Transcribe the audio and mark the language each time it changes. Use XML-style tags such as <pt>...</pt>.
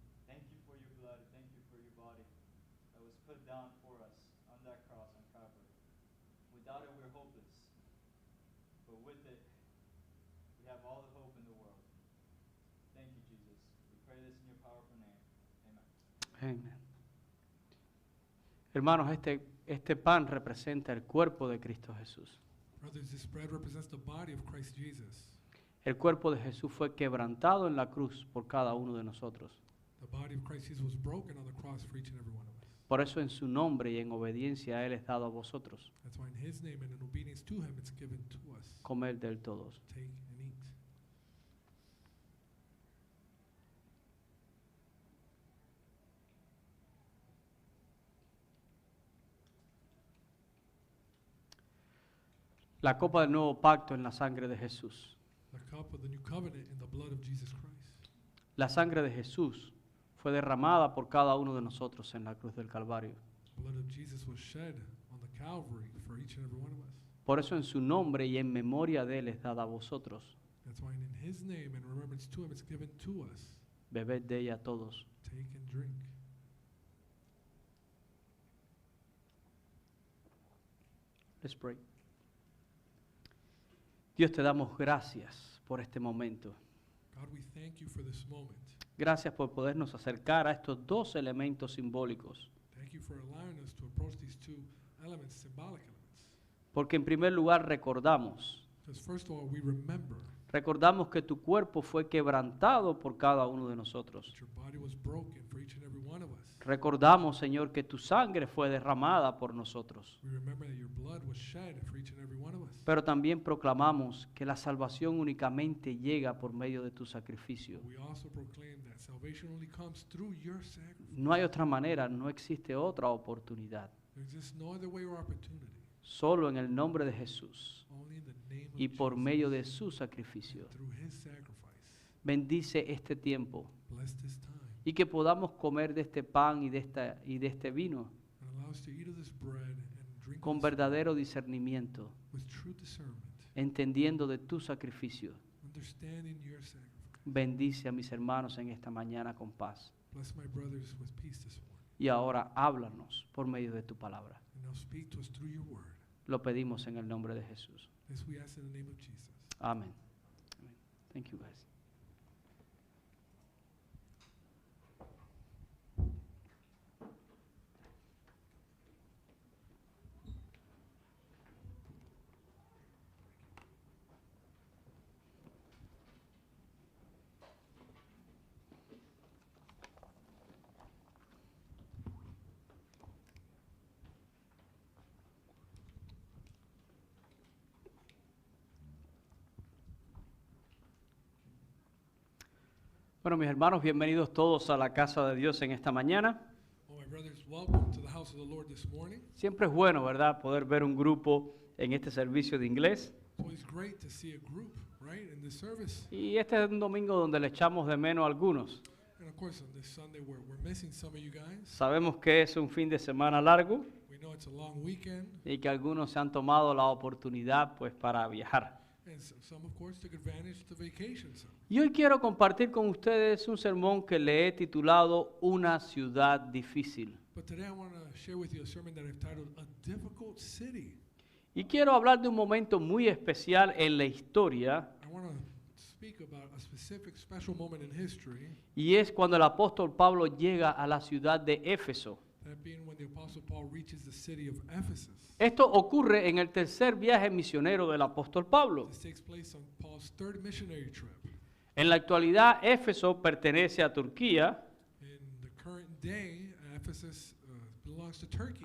<en>Thank you for your blood, and thank you for your body that was put down for us on that cross on Calvary. Without it, we're hopeless. But with it, we have all the hope in the world. Thank you, Jesus. We pray this in your powerful name. Amen.</en> <es>Amén. Hermanos, este pan representa el cuerpo de Cristo Jesús.</es> <en>Brothers, this bread represents the body of Christ Jesus.</en> <es>El cuerpo de Jesús fue quebrantado en la cruz por cada uno de nosotros.</es> <en>The body of Christ Jesus was broken on the cross for each and every one of us.</en> <es>Por eso en su nombre y en obediencia a Él es dado a vosotros.</es> <en>That's why in His name and in obedience to Him, it's given to us.</en> <es>Comer del todos.</es> <en>Take and eat.</en> <es>La copa del nuevo pacto en la sangre de Jesús.</es> <en>The cup of the new covenant in the blood of Jesus Christ.</en> <es>La sangre de Jesús fue derramada por cada uno de nosotros en la cruz del Calvario.</es> <en>The blood of Jesus was shed on the Calvary for each and every one of us.</en> <es>Por eso en su nombre y en memoria de Él es dada a vosotros.</es> <en>That's why in His name and remembrance to Him, it's given to us.</en> <es>Bebed de ella todos.</es> <en>Take and drink. Let's pray.</en> <es>Dios, te damos gracias por este momento.</es> <en>God, we thank you for this moment.</en> <es>Gracias por podernos acercar a estos dos elementos simbólicos.</es> <en>Thank you for allowing us to approach these two elements, symbolic elements.</en> <es>Porque en primer lugar recordamos</es> <en>Because first of all, we remember</en> <es>que tu cuerpo fue quebrantado por cada uno de nosotros.</es> <en>that your body was broken for each and every one of us.</en> <es>Recordamos, Señor, que tu sangre fue derramada por nosotros.</es> <en>We remember that your blood was shed for each and every one of us.</en> <es>Pero también proclamamos que la salvación únicamente llega por medio de tu sacrificio.</es> <en>We also proclaim that salvation only comes through your sacrifice.</en> <es>No hay otra manera, no existe otra oportunidad.</es> <en>There exists no other way or opportunity.</en> <es>Solo en el nombre de Jesús</es> <en>Only in the name of</en> <es>y por</es> <en>Jesus,</en> <es>medio de su sacrificio.</es> <en>through His sacrifice.</en> <es>Bendice este tiempo</es> <en>Bless this time</en> <es>y que podamos comer de este pan y de este vino</es> <en>and allow us to eat of this bread and drink</en> <es>con</es> <en>of this</en> <es>verdadero discernimiento,</es> <en>with true discernment,</en> <es>entendiendo de tu sacrificio.</es> <en>understanding your sacrifice.</en> <es>Bendice a mis hermanos en esta mañana con paz.</es> <en>Bless my brothers with peace this morning.</en> <es>Y ahora háblanos por medio de tu palabra.</es> <en>And now speak to us through your word.</en> <es>Lo pedimos en el nombre de Jesús.</es> <en>This we ask in the name of Jesus. Amén. Amén. Thank you, guys.</en> <es>Bueno, mis hermanos, bienvenidos todos a la casa de Dios en esta mañana.</es> <en>Well, my brothers, welcome to the house of the Lord this morning.</en> <es>Siempre es bueno, ¿verdad?, poder ver un grupo en este servicio de inglés.</es> <en>It's always great to see a group, right, in this service.</en> <es>Y este es un domingo donde le echamos de menos a algunos.</es> <en>And of course, on this Sunday, we're missing some of you guys.</en> <es>Sabemos que es un fin de semana largo</es> <en>We know it's a long weekend,</en> <es>y que algunos se han tomado la oportunidad pues para viajar.</es> <en>and some, of course, took advantage to vacation some.</en> <es>Y hoy quiero compartir con ustedes un sermón que le he titulado Una ciudad difícil.</es> <en>But today I want to share with you a sermon that I've titled A Difficult City.</en> <es>Y quiero hablar de un momento muy especial en la historia,</es> <en>I want to speak about a specific, special moment in history,</en> <es>y es cuando el apóstol Pablo llega a la ciudad de Éfeso.</es> <en>that being when the Apostle Paul reaches the city of Ephesus.</en> <es>Esto ocurre en el tercer viaje misionero del apóstol Pablo.</es> <en>This takes place on Paul's third missionary trip.</en> <es>En la actualidad, Éfeso pertenece a Turquía.</es> <en>In the current day, Ephesus belongs to Turkey.</en>